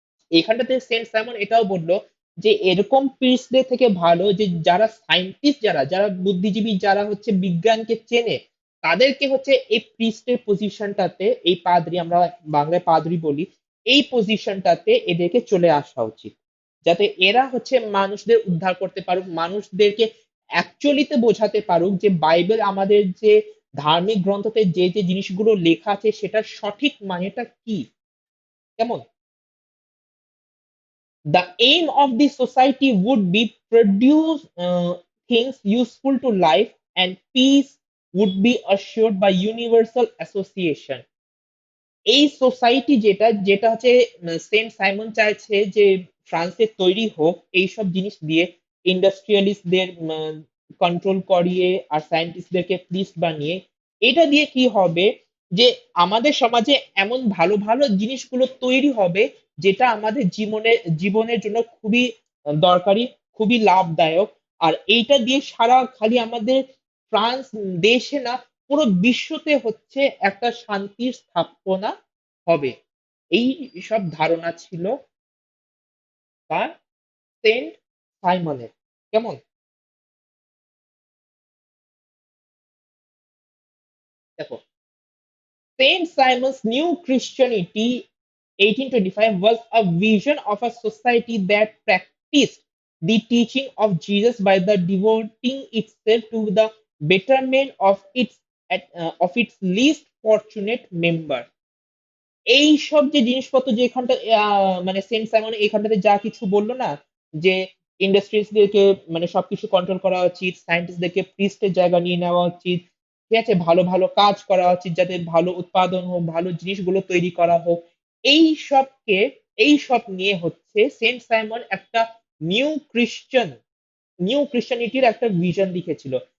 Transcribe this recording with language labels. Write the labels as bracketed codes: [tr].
[bn] এখানটাতে Saint Simon এটাও বললো যে এরকম পিসদের থেকে ভালো যে যারা সায়েন্টিস্ট, যারা যারা বুদ্ধিজীবী, যারা হচ্ছে বিজ্ঞানকে চেনে, তাদেরকে হচ্ছে এই প্রিস্টের পজিশনটাতে, এই পাদ্রী, আমরা বাংলায় পাদ্রী বলি, এই পজিশনটাতে এদেরকে চলে আসা উচিত, যাতে এরা হচ্ছে মানুষদের উদ্ধার করতে পারুক, মানুষদেরকে অ্যাকচুয়ালিতে বোঝাতে পারুক যে বাইবেল আমাদের যে ধার্মিক গ্রন্থতে যে যে জিনিসগুলো লেখা আছে সেটার সঠিক মানেটা কি, কেমন। [en] The aim of the society would be produce things useful to life, and peace would be assured by universal association. [bn] এই সোসাইটি যেটা যেটা হচ্ছে সেন্ট সাইমন চাইছে যে ফ্রান্সে তৈরি হোক এইসব জিনিস দিয়ে, ইন্ডাস্ট্রিয়ালিস্টদের কন্ট্রোল করিয়ে আর সায়েন্টিস্টদেরকে প্রিস্ট বানিয়ে, এটা দিয়ে কি হবে যে আমাদের সমাজে এমন ভালো ভালো জিনিসগুলো তৈরি হবে যেটা আমাদের জীবনের জন্য খুবই দরকারি, খুবই লাভদায়ক। আর এইটা দিয়ে সারা খালি আমাদের ফ্রান্স দেশে না, পুরো বিশ্বতে হচ্ছে একটা শান্তির স্থাপনা হবে। এই সব ধারণা ছিল তার, সেন্ট সাইমনের, কেমন। [en] দেখো, Saint Simon's New Christianity 1825 was a vision of a society that practiced the teaching of Jesus by the devoting itself to the betterment of its least fortunate member. [bn] এই সব যে জিনিসপত্র যে এখানটা মানে সেন্ট সাইমন এখানটাতে যা কিছু বললো না, যে ইন্ডাস্ট্রিজদেরকে মানে সবকিছু কন্ট্রোল করা উচিত, সায়েন্টিস্টদেরকে প্রিস্টের জায়গা নিয়ে নেওয়া উচিত, ঠিক আছে, ভালো ভালো কাজ করা উচিত যাতে ভালো উৎপাদন হোক, ভালো জিনিসগুলো তৈরি করা হোক, এই সবকে, এই সব নিয়ে হচ্ছে সেন্ট সাইমন একটা নিউ খ্রিস্টান নিউ খ্রিস্টানিটির একটা ভিশন লিখেছিল।